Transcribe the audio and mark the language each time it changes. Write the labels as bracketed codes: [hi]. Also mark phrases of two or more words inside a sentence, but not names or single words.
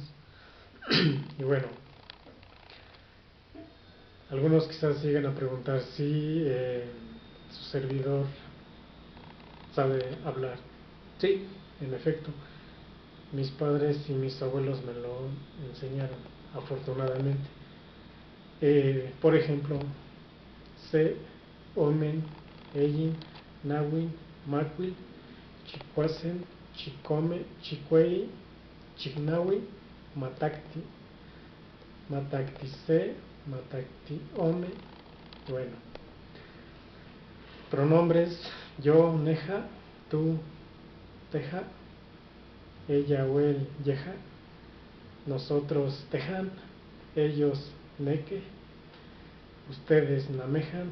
[es] Y bueno, algunos quizás lleguen a preguntar si su servidor sabe hablar. Sí, en efecto, mis padres y mis abuelos me lo enseñaron, afortunadamente. Por ejemplo, sé, [nah] omen, eyin, nawin, macuil, chicuacen, chicome, chicuei, chignawi, matacti, matactice, matactiome. [es] Bueno, pronombres: yo, neja; tú, teja; ella o él, yeja; nosotros, tejan; ellos, neque; ustedes, namejan.